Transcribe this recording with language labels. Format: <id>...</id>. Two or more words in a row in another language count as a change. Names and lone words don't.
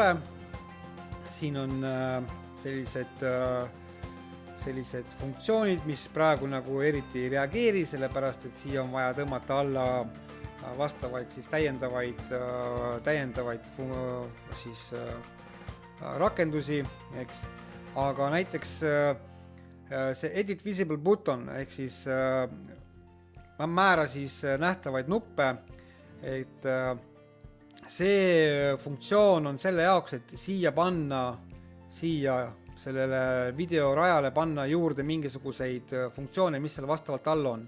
<et>Siin on sellised funktsioonid, mis praegu nagu eriti ei reageeri, sellepärast et siia on vaja tõmmata alla vastavaid siis täiendavaid siis rakendusi, eks. Aga näiteks see</et> <en>edit visible button</en> <et>ehk siis ma määra siis nähtavaid nuppe, et see funktsioon on selle jaoks, et siia sellele videorajale panna juurde mingisuguseid funktsioone, mis seal vastavalt all on.</et>